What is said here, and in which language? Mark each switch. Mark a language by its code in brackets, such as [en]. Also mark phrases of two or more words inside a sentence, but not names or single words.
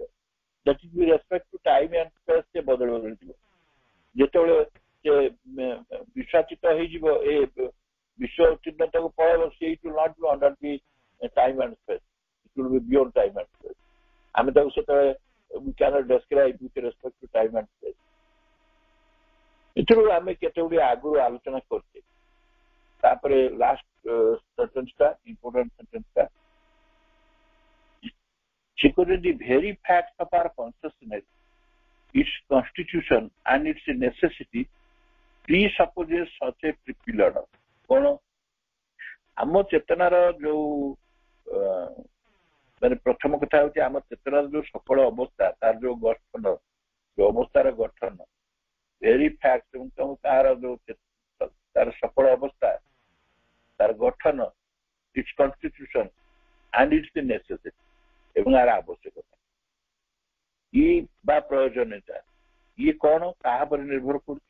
[en] that is with respect to time and space [or] ସେ ବଦଳି ବଦଳିଯିବ। ଯେତେବେଳେ ସେ ବିଶ୍ୱାଚିତ ହେଇଯିବ, ଏ ବିଶ୍ୱ ଚିହ୍ନତାକୁ ପଳେଇବ, ସେ [en] it will not be under the time and space, it will be beyond time and space. [or] ଆମେ ତାକୁ ସେତେବେଳେ [en] we cannot describe with respect to time and space. [or] ଏଥିରୁ ଆମେ କେତେ ଗୁଡ଼ିଏ ଆଗରୁ ଆଲୋଚନା କରିଛେ। ତାପରେ [en] last sentenceଟା, important sentenceଟା, [or] ସେ କହୁଛନ୍ତି [en] the very fact of our consciousness, its constitution and its necessity presupposes such a triple order। କଣ? [or] ଆମ ଚେତନାର ଯୋଉ ମାନେ ପ୍ରଥମ କଥା ହଉଛି, ଆମ ଚେତନାର ଯୋଉ ସକଳ ଅବସ୍ଥା, ତାର ଯୋଉ ଗଠନ, ଯୋଉ ଅବସ୍ଥାର ଗଠନ, [en] very fact [or] ଏବଂ ତାର ଯୋଉ ତାର ସକଳ ଅବସ୍ଥା, ତାର ଗଠନ, [en] its constitution and its necessity, [or] ଏବଂ ଏହାର ଆବଶ୍ୟକତା, ଇଏ ବା ପ୍ରୟୋଜନୀୟତା, ଇଏ କଣ କାହା ଉପରେ ନିର୍ଭର କରୁଛି?